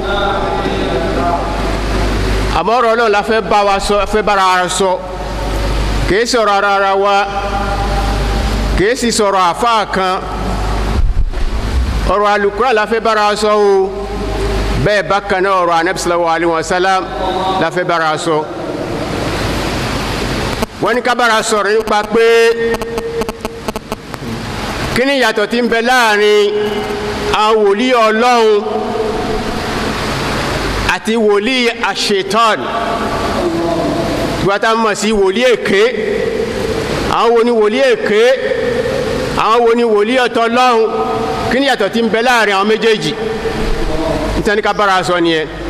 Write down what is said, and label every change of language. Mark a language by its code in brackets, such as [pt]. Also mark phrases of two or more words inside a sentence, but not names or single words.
[yo] àmọ́ ọ̀rọ̀ náà la fẹ́ bá wa sọ fẹ́ bára wa sọ kìí sọ̀rọ̀ ara wa kìí sì sọ̀rọ̀ àfáà kan ọ̀rọ̀ Al-Qur'an la fẹ́ bára wa sọ o bẹ́ẹ̀ bákan náà ọ̀rọ̀ Ànábì [ar] صلى الله عليه وسلم [yo] la fẹ́ bára wa sọ wọ́n ní ká bára sọ̀rọ̀ nípa pé kí ni ìyàtọ̀ tí ń bẹ láàrin àwọn wòlíì Ọlọ́run àti wòlíì àṣetán gbọ́tà mọ̀ sí wòlíì èké àwọn wo ni wòlíì èké àwọn wo ni wòlíì ọ̀tọ̀ Ọlọ́run kí ni ìyàtọ̀ tí ń bẹ láàrin àwọn méjèèjì nítorí ká bára sọ nìyẹn